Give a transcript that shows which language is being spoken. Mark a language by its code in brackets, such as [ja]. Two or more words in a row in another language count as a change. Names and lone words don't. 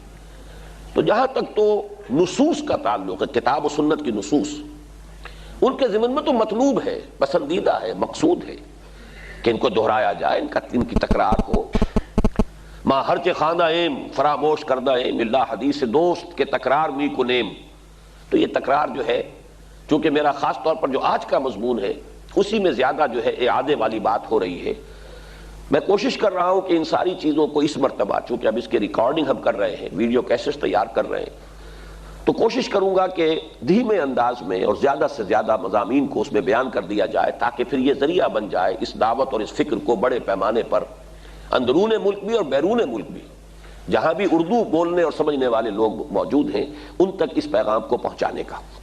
[ur] تو جہاں تک تو نصوص کا تعلق ہے، کتاب و سنت کی نصوص، ان کے ضمن میں تو مطلوب ہے، پسندیدہ ہے، مقصود ہے کہ ان کو دہرایا جائے، ان کی تکرار ہو۔ [fa] ماں ہرچ خواندہ ایم فراموش کردہ ایم اللہ حدیث دوست کے تکرار می کنیم۔ [ur] تو یہ تکرار جو ہے، چونکہ میرا خاص طور پر جو آج کا مضمون ہے اسی میں زیادہ جو ہے اعادے والی بات ہو رہی ہے، میں کوشش کر رہا ہوں کہ ان ساری چیزوں کو اس مرتبہ، چونکہ اب اس کے ریکارڈنگ ہم کر رہے ہیں، ویڈیو کیسٹ تیار کر رہے ہیں، تو کوشش کروں گا کہ دھیمے انداز میں اور زیادہ سے زیادہ مضامین کو اس میں بیان کر دیا جائے، تاکہ پھر یہ ذریعہ بن جائے اس دعوت اور اس فکر کو بڑے پیمانے پر اندرون ملک بھی اور بیرون ملک بھی، جہاں بھی اردو بولنے اور سمجھنے والے لوگ موجود ہیں، ان تک اس پیغام کو پہنچانے کا۔